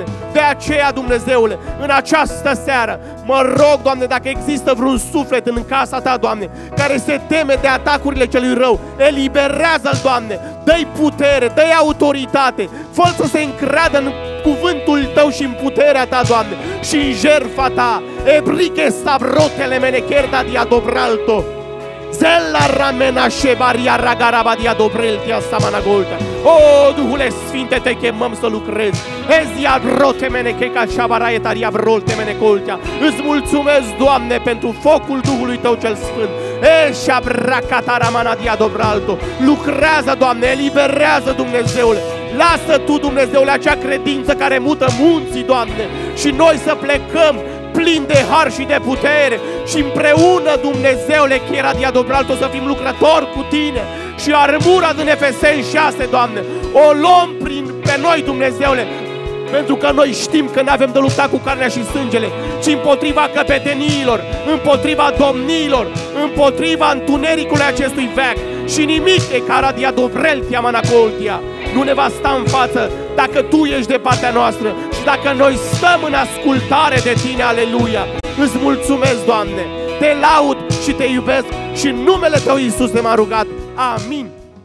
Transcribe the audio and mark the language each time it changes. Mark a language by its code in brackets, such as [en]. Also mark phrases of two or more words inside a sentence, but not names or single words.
[ro] De aceea, Dumnezeule, în această seară, mă rog, Doamne, dacă există vreun suflet în casa Ta, Doamne, care se teme de atacurile celui rău, eliberează-l, Doamne, dă-i putere, dă-i autoritate, fă-l să se încreadă în cuvântul Tău și în puterea Ta, Doamne, și în jertfa Ta. Ebriche stavrotele menecherda dia dobralto. Zella ramena shebaria ragaraba dia dobreltia samanagolta. O, Duhule Sfinte, Te chemăm să lucrezi. Ezia vrote menecheca shabaraie taria vrolte menecoltea. Îți mulțumesc, Doamne, pentru focul Duhului Tău cel Sfânt. Eșa bracataramana dia dobralto. Lucrează, Doamne, eliberează, Dumnezeule. Lasă Tu, Dumnezeule, acea credință care mută munții, Doamne, și noi să plecăm plini de har și de putere și împreună, Dumnezeule, chiera dia dobralto, să fim lucrători cu Tine. Și armura din Efeseni 6, Doamne, o luăm pe noi, Dumnezeule, pentru că noi știm că nu avem de luptat cu carnea și sângele, ci împotriva căpeteniilor, împotriva domniilor, împotriva întunericului acestui veac. Și nimic e cara dia dobreltia manacoltia nu ne va sta în față dacă Tu ești de partea noastră și dacă noi stăm în ascultare de Tine, aleluia. Îți mulțumesc, Doamne, Te laud și Te iubesc și în numele Tău, Iisus, ne-am rugat. Amin.